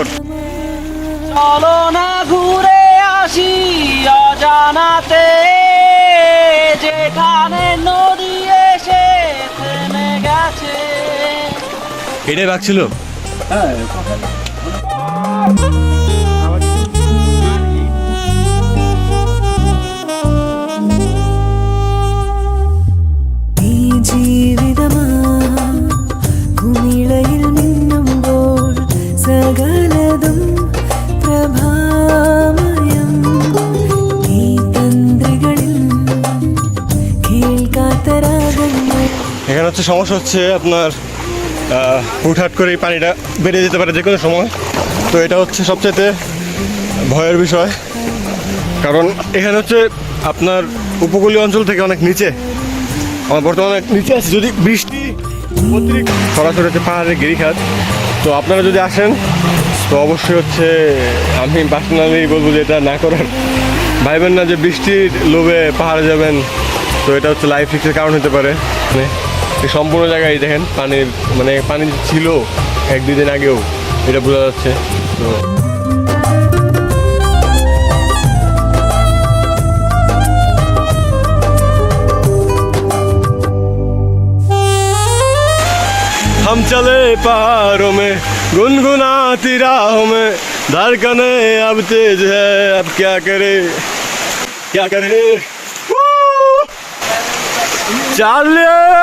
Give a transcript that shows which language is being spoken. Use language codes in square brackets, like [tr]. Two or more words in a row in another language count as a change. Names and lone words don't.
[bn] চলো না ঘুরে আসি অজানাতে, যেখানে নদী এসে থেমে গেছে। এটাই বাঘ ছিল? হ্যাঁ। [ml] ജീവിതമാ കുമിളയിൽ മിന്നുമ്പോൾ സകലതും പ്രഭാമയം ഈ തന്ത്രികളിൽ കേൾക്കാത്ത രാഗങ്ങൾ। [bn] এখানে হচ্ছে সমস্যা হচ্ছে আপনার হুটহাট করে এই পানিটা বেড়ে যেতে পারে যে কোনো সময়। তো এটা হচ্ছে সবচেয়ে ভয়ের বিষয়, কারণ এখানে হচ্ছে আপনার উপকূলীয় অঞ্চল থেকে অনেক নিচে, আমার বর্তমানে নিচে আছে। যদি বৃষ্টি অতিরিক্ত সরাসরি হচ্ছে পাহাড়ের গিরিখাত, তো আপনারা যদি আসেন তো অবশ্যই হচ্ছে আমি পার্সোনালি বলবো যে এটা না করার। ভাইবেন না যে বৃষ্টির লোভে পাহাড়ে যাবেন, তো এটা হচ্ছে লাইফ রিস্কের কারণ হতে পারে। এই সম্পূর্ণ জায়গায় দেখেন পানির পানি ছিল 1-2 দিন আগেও, এটা বোঝা যাচ্ছে। [hi] তো हम चले पहाड़ों में गुनगुनाती राहों में, धड़कने अब तेज है अब क्या करे चलिए।